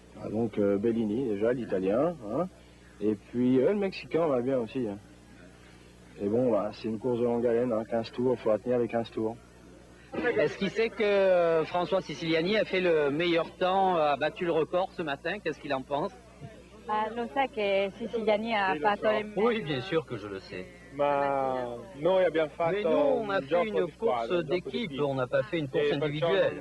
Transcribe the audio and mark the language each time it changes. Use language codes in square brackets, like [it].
[fr] Donc Bellini déjà, l'Italien, hein. Et puis le Mexicain va bien aussi. Hein. Et bon, bah, c'est une course de longue haleine, hein, 15 tours, il faudra tenir les 15 tours. Est-ce qu'il sait que François Siciliani a fait le meilleur temps, a battu le record ce matin? Qu'est-ce qu'il en pense? [it] Lo sa che Siciliani ha fatto le... [fr] Oui, bien sûr que je le sais. [it] Ma noi abbiamo fatto [fr] Mais nous, on a fait une course d'équipe, on n'a pas fait une course individuelle.